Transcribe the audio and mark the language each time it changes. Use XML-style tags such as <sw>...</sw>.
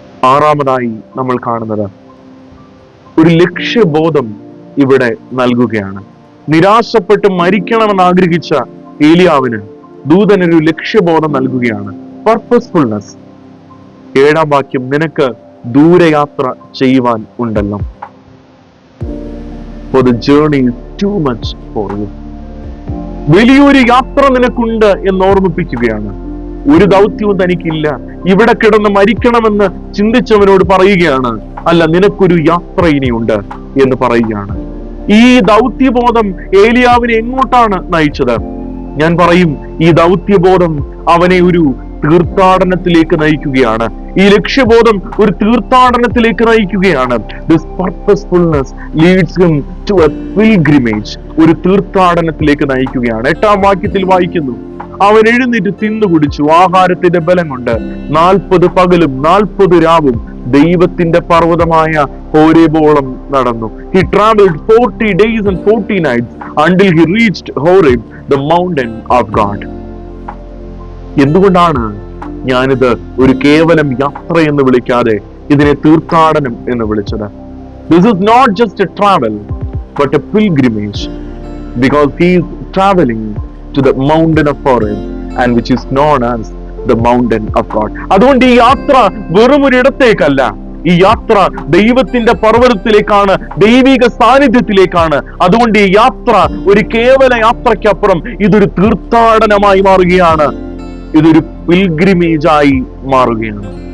<ml>6-ാമതായി നമ്മൾ കാണുന്നത് ഒരു ലക്ഷ്യബോധം ഇവിടെ നൽകുകയാണ്. നിരാശപ്പെട്ട് മരിക്കണമെന്ന് ആഗ്രഹിച്ച ഏലിയാവിന് ദൂതനൊരു ലക്ഷ്യബോധം നൽകുകയാണ്. പർപ്പസ്ഫുൾനെസ്. 7-ാം വാക്യം, നിനക്ക് ദൂരയാത്ര ചെയ്യുവാൻ ഉണ്ടല്ലോ.</ml> <en>For the journey is too much for you.</en> <ml>വലിയൊരു യാത്ര നിനക്കുണ്ട് എന്ന് ഓർമ്മിപ്പിക്കുകയാണ്. ഒരു ദൗത്യവും തനിക്കില്ല, ഇവിടെ കിടന്ന് മരിക്കണമെന്ന് ചിന്തിച്ചവനോട് പറയുകയാണ്, അല്ല, നിനക്കൊരു യാത്ര ഇനിയുണ്ട് എന്ന് പറയുകയാണ്. ഈ ദൗത്യബോധം ഏലിയാവിനെ എങ്ങോട്ടാണ് നയിച്ചത്? ഞാൻ പറയും, ഈ ദൗത്യബോധം അവനെ ഒരു തീർത്ഥാടനത്തിലേക്ക് നയിക്കുകയാണ്. ഈ ലക്ഷ്യബോധം ഒരു തീർത്ഥാടനത്തിലേക്ക് നയിക്കുകയാണ്.</ml> <en>This purposefulness leads him to a pilgrimage.</en> <ml>ഒരു തീർത്ഥാടനത്തിലേക്ക് നയിക്കുകയാണ്. 8-ാം വാക്യത്തിൽ വായിക്കുന്നു, അവൻ എഴുന്നേറ്റ് തിന്നു കുടിച്ചു ആഹാരത്തിന്റെ ബലം കൊണ്ട് 40 പകലും 40 രാവും ദൈവത്തിന്റെ പർവ്വതമായ ഹോരേബോളം നടന്നു.</ml> <en>He traveled 40 days and 40 nights until he reached Horeb, the mountain of God.</en> <ml>എന്തുകൊണ്ടാണ് ഞാനിത് ഒരു കേവലം യാത്ര എന്ന് വിളിക്കാതെ ഇതിനെ തീർത്ഥാടനം എന്ന് വിളിച്ചത്?</ml> <en>This is not just a travel but a pilgrimage, because he is traveling to the mountain of Horeb, and which is known as the mountain of God.</en> <ml>അതുകൊണ്ട് ഈ യാത്ര വെറും ഒരിടത്തേക്കല്ല, ഈ യാത്ര ദൈവത്തിന്റെ പർവ്വതത്തിലേക്കാണ്, ദൈവിക സാന്നിധ്യത്തിലേക്കാണ്. അതുകൊണ്ട് ഈ യാത്ര ഒരു കേവല യാത്രയ്ക്കപ്പുറം ഇതൊരു തീർത്ഥാടനമായി മാറുകയാണ്, ഇതൊരു പിൽഗ്രിമേജായി മാറുകയാണ്.</ml>